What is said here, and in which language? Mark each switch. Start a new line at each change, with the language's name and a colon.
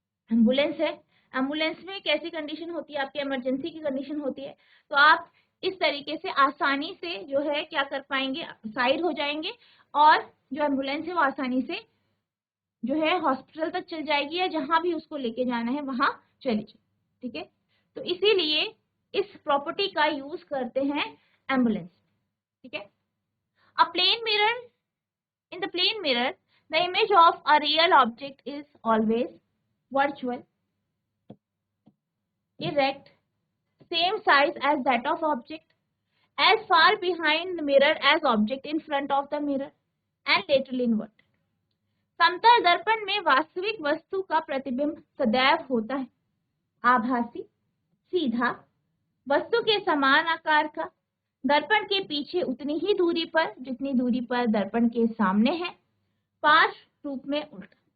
Hindi: Ambulance है, ambulance में कैसी कंडीशन होती है, आपकी इमरजेंसी की कंडीशन होती है, तो आप इस तरीके से आसानी से जो है क्या कर पाएंगे, साइड हो जाएंगे और जो एम्बुलेंस है वो आसानी से जो है हॉस्पिटल तक चल जाएगी या जहां भी उसको लेके जाना है वहां चली जाए। ठीक है, तो इसीलिए इस प्रॉपर्टी का यूज करते हैं एम्बुलेंस। ठीक है,
English: A plane mirror, in the plane mirror the image of a real object is always virtual, erect, same size as that of object, as far behind the mirror as object in front of the mirror and laterally inverted।
Hindi: समतल दर्पण में वास्तविक वस्तु का प्रतिबिंब सदैव होता है आभासी, सीधा, वस्तु के समान आकार का, दर्पण के पीछे उतनी ही दूरी पर जितनी दूरी पर दर्पण के सामने है, पार्श्व रूप में उल्टा।